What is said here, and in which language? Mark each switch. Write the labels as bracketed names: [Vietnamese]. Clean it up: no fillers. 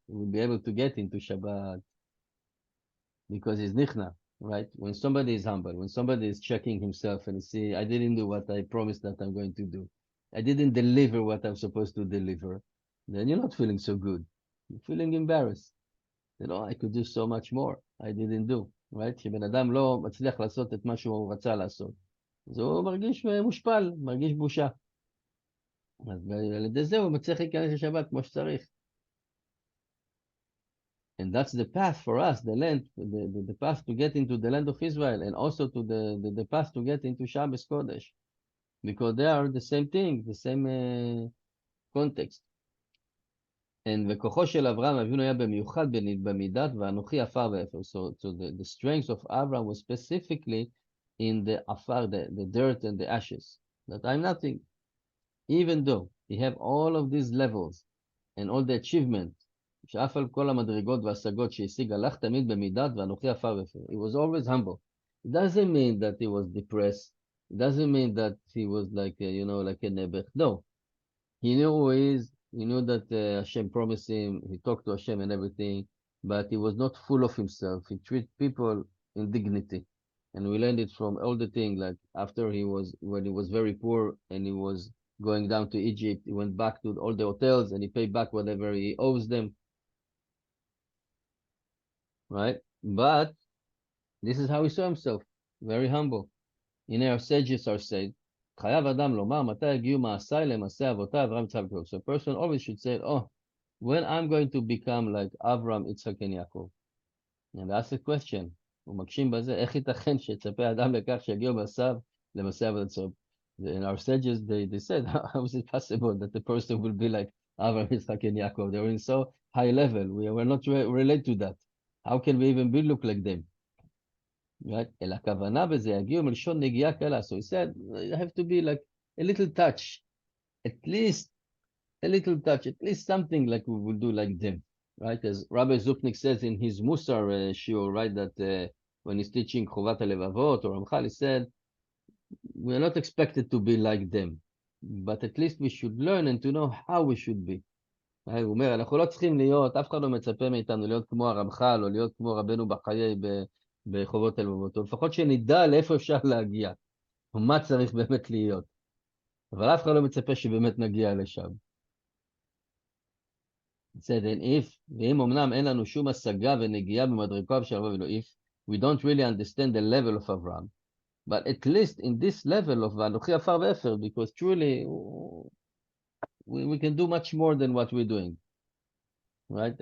[English] He will be able to get into Shabbat because he's nichna, right? When somebody is humble, when somebody is checking himself and he see, I didn't do what I promised that I'm going to do. I didn't deliver what I'm supposed to deliver. Then you're not feeling so good. You're feeling embarrassed. You know, I could do so much more. I didn't do, right? [Hebrew] שבן אדם לא מצליח לעשות את מה שהוא רצה לעשות. אז הוא מרגיש מושפל, מרגיש בושה. אז על ידי זה הוא מצליח להיכנס לשבת כמו שצריך. [English] And that's the path for us, the land, the path to get into the land of Israel, and also to the path to get into Shabbos Kodesh. Because they are the same thing, the same context. [Hebrew] And וכוחו של אברהם אבינו היה במיוחד במידת ואנוכי עפר ואפר. [English] So the strength of Abraham was specifically in the afar, the dirt and the ashes. That I'm nothing. Even though he have all of these levels and all the achievement, [Hebrew] שאף על כל המדרגות והשגות שהשיג, הלך תמיד במידת ואנוכי עפר ואפר. [English] He was always humble. It doesn't mean that he was depressed. It doesn't mean that he was like, like a nebech. No. He knew who he is. He knew that Hashem promised him. He talked to Hashem and everything. But he was not full of himself. He treated people in dignity. And we learned it from all the things, like when he was very poor and he was going down to Egypt, he went back to all the hotels and he paid back whatever he owes them. Right? But this is how he saw himself, very humble. [Hebrew] הנה [English] our sages are said, [Hebrew] חייב אדם לומר מתי הגיעו מעשיי למעשה אבותיי אברהם יצחק ויעקב. [English] So a person always should say, when I'm going to become like Avram, Yitzhak and Yaakov. And that's the question. [Hebrew] הוא מקשים בזה, איך ייתכן שיצפה אדם לכך שיגיעו מעשיו למעשה אבותיו. [English] And our sages, they said, how is it possible that the person will be like Avram, Yitzhak and Yaakov? They were in so high level. We were not related to that. How can we even look like them? Right? [Hebrew] אלא הכוונה בזה יגיעו מלשון נגיעה קלה. [English] So he said, you have to be like a little touch. At least a little touch. At least something like we will do like them. Right? As Rabbi Zupnik says in his Musar shiur, right? That when he's teaching Chovat HaLevavot or Ramchal, he said, we are not expected to be like them. But at least we should learn and to know how we should be. [Hebrew] הוא אומר, אנחנו לא צריכים להיות, אף אחד לא מצפה מאיתנו להיות כמו הרמח"ל או להיות כמו רבנו בחיי בחובות הלבבות, או לפחות שנדע לאיפה אפשר להגיע, ומה צריך באמת להיות. אבל אף אחד לא מצפה שבאמת נגיע לשם. בסדר, ואם אמנם אין לנו שום השגה ונגיעה במדרגותיו של אברהם אבינו, [English] if we don't really understand the level of Abraham, but at least in this level of [Hebrew] ואנוכי עפר ואפר, [English] because truly we can do much more than what we're doing, right?